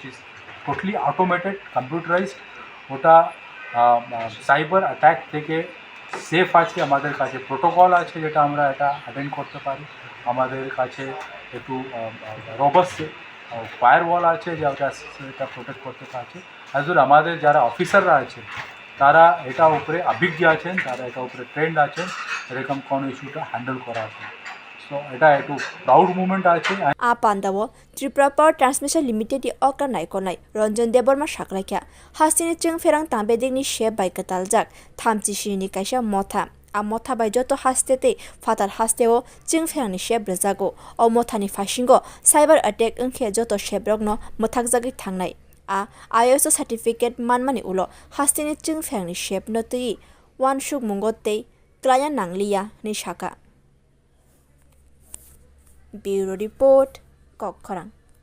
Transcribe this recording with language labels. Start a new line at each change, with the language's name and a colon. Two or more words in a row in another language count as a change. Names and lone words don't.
English: is totally automated computerized
Bangla: ওটা
English: cyber attack
Bangla: থেকে সেফ আছে আমাদের কাছে প্রোটোকল আছে যেটা আমরা এটা অ্যাটেন্ড করতে পারি আমাদের কাছে একটু
English: robust firewall
Bangla: আছে যে এটা প্রোটেক্ট করতে পারছে
English: as well
Bangla: আমাদের যারা অফিসাররা আছে তারা এটা উপরে অভিজ্ঞ আছেন তারা এটা উপরে ট্রেন্ড আছেন এরকম কোনো
English: issue handle
Bangla: করার জন্য সো এটা একটু
English: proud movement
Bangla: আছে
Kok Borok: আপান্দাও ত্রিপুরা পাওয়ার ট্রান্সমিশন লিমিটেড অক্রা নাইকনাই রঞ্জন দেববর্মা সাকলাইখ্যা হাসিনি chung phereng tangbedekni shep bai kataljak thamchishini kaisa motha a motha bai joto hastete fatar hasteo chung phereng ni shep rejago o mothani fashingo
English: cyber attack
Kok Borok: unke joto sheprokno mothakjagi thangnai a
English: ISO certificate
Kok Borok: manmani ulo hastini chung phereng ni shep no tui wansuk mungo tei klaya nanglia ni saka
English: Bureau Report,
Kok Borok: koktwma.